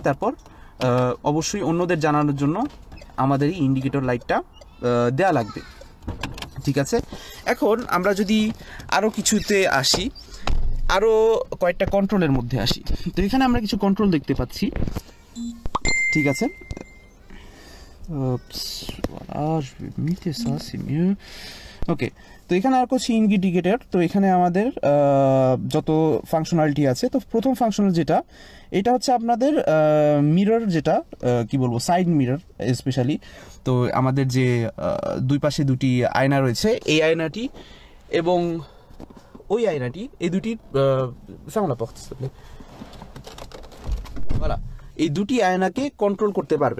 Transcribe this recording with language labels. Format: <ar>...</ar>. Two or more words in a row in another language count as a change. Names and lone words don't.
<bn>তারপর অবশ্যই অন্যদের জানানোর জন্য আমাদের এই ইন্ডিকেটর লাইটটা দেয়া লাগবে, ঠিক আছে। এখন আমরা যদি আরও কিছুতে আসি, আরও কয়েকটা কন্ট্রোলের মধ্যে আসি, তো এখানে আমরা কিছু কন্ট্রোল দেখতে পাচ্ছি, ঠিক আছে।</bn> <fr>Voilà, je vais muter ça, c'est mieux.</fr> <bn>ওকে, তো এখানে আর কিছু ইন্ডিকেটর। তো এখানে আমাদের যত ফাংশনালিটি আছে, তো প্রথম ফাংশনাল যেটা, এটা হচ্ছে আপনাদের মিরর, যেটা কি বলবো,</bn> <en>side mirror specially.</en> <bn>তো আমাদের যে দুই পাশে দুটি আয়না রয়েছে, এই আয়নাটি এবং ওই আয়নাটি, এই দুটি এই দুটি আয়নাকে কন্ট্রোল করতে পারবেন।</bn>